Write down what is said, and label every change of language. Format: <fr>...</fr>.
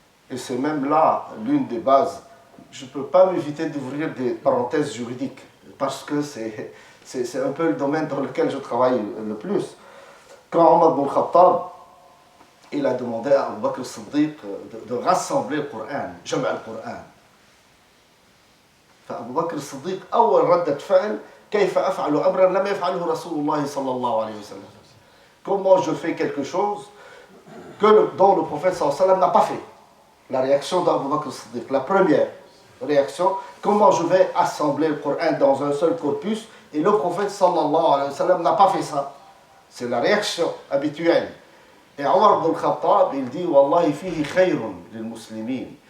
<fr>Et c'est même là l'une des bases. Je ne peux pas m'éviter d'ouvrir des parenthèses juridiques, parce que c'est un peu le domaine dans lequel je travaille le plus. Quand Omar ibn Khattab, il a demandé à Abu Bakr al-Siddiq de rassembler le Coran,</fr> <ar>جمع القرآن. فأبو بكر الصديق أول ردة فعل كيف أفعل أمرا لم يفعله رسول الله صلى الله عليه وسلم.</ar> <fr>Comment je fais quelque chose dont le prophète</fr> <ar>sallallahu alayhi wa sallam</ar> <fr>n'a pas fait. La réaction d'Abu Bakr al-Siddiq, la première réaction, comment je vais assembler le Coran dans un seul corpus, et le prophète</fr> <ar>sallallahu alayhi wa sallam</ar> <fr>n'a pas fait ça. C'est la réaction habituelle. Et Omar ibn Khattab, il dit,</fr> <ar>Wallahi fihi khayrun lil muslimin.</ar>